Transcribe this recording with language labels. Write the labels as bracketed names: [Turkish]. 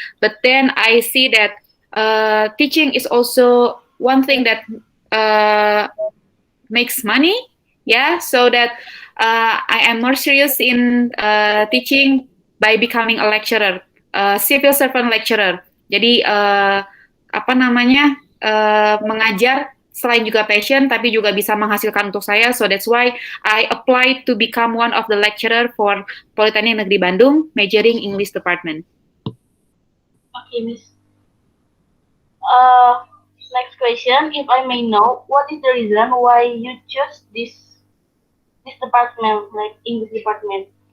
[English] But then I see that teaching is also one thing that makes money. Yeah, so that I am more serious in teaching by becoming a lecturer, civil servant lecturer. [Indonesian] Jadi apa namanya mengajar selain juga passion, tapi juga bisa menghasilkan untuk saya. [English] So that's why I applied to become one of the lecturer for Politeknik Negeri Bandung, majoring English department. Okay, Miss. Next question, if I may know, what is the reason why you chose this department, like English department?